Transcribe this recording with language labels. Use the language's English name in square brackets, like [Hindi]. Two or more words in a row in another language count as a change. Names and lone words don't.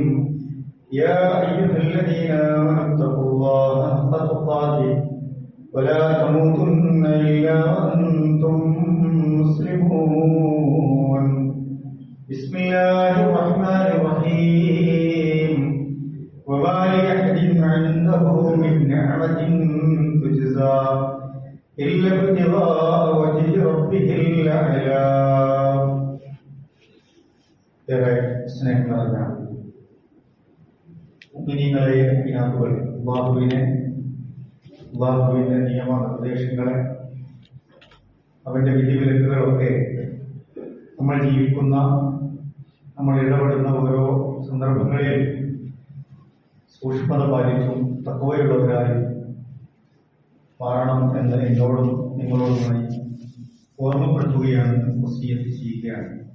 [Arabic] يا أيها الذين آمنوا اتقوا الله حق تقاته ولا تموتن إلا وأنتم مسلمون. بسم الله الرحمن الرحيم. وما لأحد عنده من نعمة تجزى إلا ابتغاء وجه ربه الأعلى. [Malayalam] ഏറെ സ്നേഹം നിറഞ്ഞ മുഅ്മിനീങ്ങളെ മുഅ്മിനാത്തുകൾ, അല്ലാഹുവിന്റെ നിയമ നിർദ്ദേശങ്ങളെ, അവന്റെ വിധിവിലക്കുകളൊക്കെ നമ്മൾ ജീവിക്കുന്ന, നമ്മൾ ഇടപെടുന്ന ഓരോ സന്ദർഭങ്ങളിൽ സൂക്ഷ്മത പാലിച്ചും തഖ്വയുള്ളവരായി മാറണം എന്ന് എന്നോടും നിങ്ങളോടുമായി ഓർമ്മപ്പെടുത്തുകയാണ്, വസിയത്ത് ചെയ്യുകയാണ്.